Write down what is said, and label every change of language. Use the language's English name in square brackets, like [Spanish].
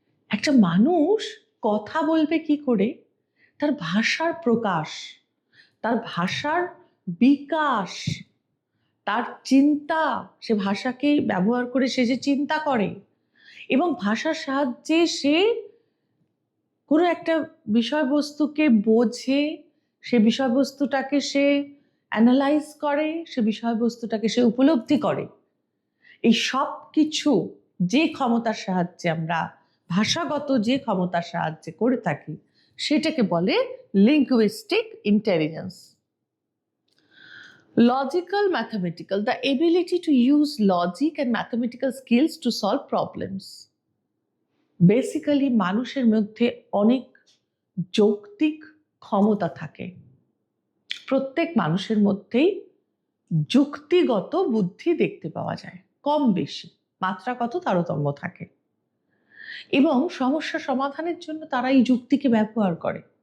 [Bangla] একটা মানুষ কথা বলবে কি করে? তার ভাষার প্রকাশ, তার ভাষার বিকাশ, তার চিন্তা, সে ভাষাকে ব্যবহার করে সে যে চিন্তা করে এবং ভাষার সাহায্যে সে কোনো একটা বিষয়বস্তুকে বোঝে, সে বিষয়বস্তুটাকে সে অ্যানালাইজ করে, সে বিষয়বস্তুটাকে সে উপলব্ধি করে। এই সব কিছু যে ক্ষমতার সাহায্যে আমরা ভাষাগত যে ক্ষমতার সাহায্যে করে থাকি সেটাকে বলে linguistic intelligence. [English] Logical mathematical, the ability to use logic and mathematical skills to solve problems. [Bangla] Basically মানুষের মধ্যে অনেক যৌক্তিক ক্ষমতা থাকে। প্রত্যেক মানুষের মধ্যেই যুক্তিগত বুদ্ধি দেখতে পাওয়া যায়, কম বেশি মাত্রাগত তারতম্য থাকে, এবং সমস্যা সমাধানের জন্য তারা এই যুক্তিকে ব্যবহার করে।